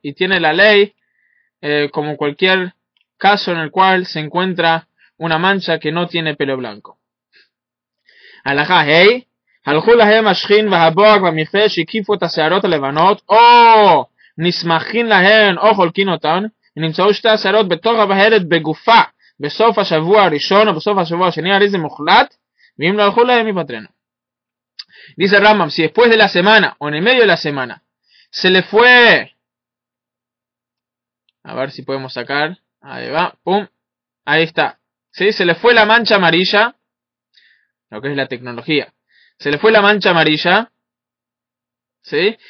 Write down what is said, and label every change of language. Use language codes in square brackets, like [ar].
[es] Y tiene la ley, como cualquier caso en el cual se encuentra una mancha que no tiene pelo blanco. [he] הלכה ה' הלכו להם השכין והבוהק והמכרה שהקיפו את השערות הלבנות או נסמכין להן או חולקין אותן ונמצאו שתי השערות בתוך הבהרת בגופה בסוף השבוע הראשון או בסוף השבוע השני, הרי זה מוחלט, ואם לא הלכו להם יפטרנו. [es] Dice Rambam, si después de la semana o en el medio de la semana se le fue, a ver si podemos sacar, ahí va, pum, ahí está, ¿sí? Se le fue la mancha amarilla, lo que es la tecnología, se le fue la mancha amarilla, ¿sí?